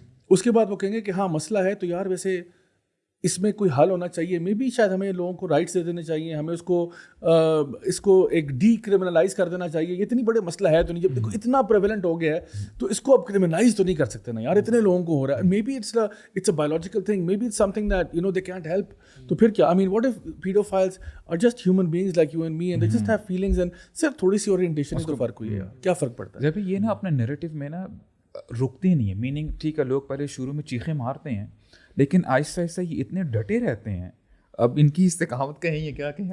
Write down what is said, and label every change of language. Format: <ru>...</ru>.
<ur>اس کے بعد وہ کہیں گے کہ ہاں مسئلہ ہے تو یار ویسے اس میں کوئی حل ہونا چاہیے, مے بی شاید ہمیں لوگوں کو رائٹس دے دینے چاہیے, ہمیں اس کو ایک ڈی کرمنلائز کر دینا چاہیے. یہ اتنی بڑے مسئلہ ہے تو نہیں, جب دیکھو اتنا پریویلنٹ ہو گیا ہے تو اس کو اب کرمنلائز تو نہیں کر سکتے نا یار, اتنے لوگوں کو ہو رہا ہے.</ur> <en>Maybe it's a biological thing, maybe it's something that they can't help. تو پھر کیا, I mean what if pedophiles are just human beings like you and me, and they just have feelings, and</en> <ur>صرف تھوڑی سی orientation کا فرق ہوئی ہے. کیا فرق پڑتا ہے جب یہ نا اپنے نیریٹو میں نا رکتے نہیں ہیں. میننگ ٹھیک ہے لوگ پہلے شروع میں چیخیں مارتے ہیں, لیکن آہستہ آہستہ یہ اتنے ڈٹے رہتے ہیں. اب ان کی استقامت کہیں یہ کیا کہیں,</ur>